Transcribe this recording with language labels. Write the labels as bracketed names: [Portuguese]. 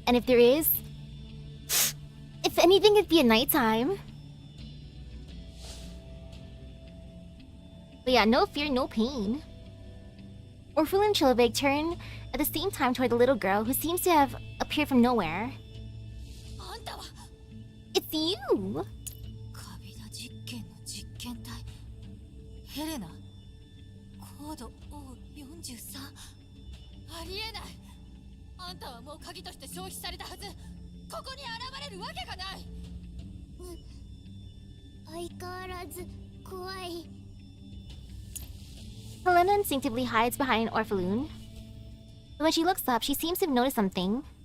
[English] And if there is, if anything, it'd be at nighttime. But yeah, no fear, no pain. Orphan and Chilvig turn at the same time toward the little girl who seems to have appeared from nowhere. It's you! [Japanese] カビダ実験の実験体ヘレナコード O43 ありえないあんたはもう鍵として消費されたはずここに現れるわけがない相変わらず怖い [English] Helena instinctively hides behind an Orpheloon. But when she looks up, she seems to have noticed something.